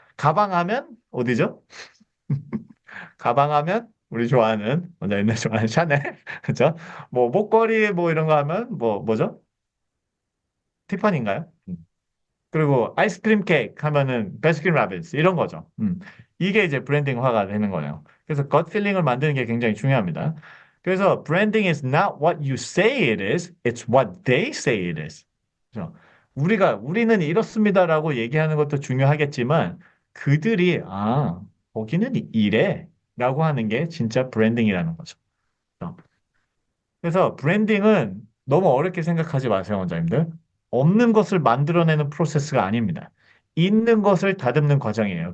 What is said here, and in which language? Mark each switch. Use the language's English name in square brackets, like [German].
[Korean] 가방 하면, 어디죠? 가방 하면, 우리 좋아하는, 먼저 옛날 좋아하는 샤넬. 그죠? 뭐, 목걸이, 뭐, 이런 거 하면, 뭐죠? 티파니인가요? 그리고 아이스크림 케이크 하면은 베스킨 라빈스 이런 거죠. 이게 이제 브랜딩화가 되는 거예요. 그래서 gut feeling을 만드는 게 굉장히 중요합니다. 그래서 [English] branding is not what you say it is, it's what they say it is. [Korean] 그죠? 우리는 이렇습니다라고 얘기하는 것도 중요하겠지만 그들이 거기는 이래라고 하는 게 진짜 브랜딩이라는 거죠. 그죠? 그래서 브랜딩은 너무 어렵게 생각하지 마세요, 원장님들. 없는 것을 만들어내는 프로세스가 아닙니다. 있는 것을 다듬는 과정이에요.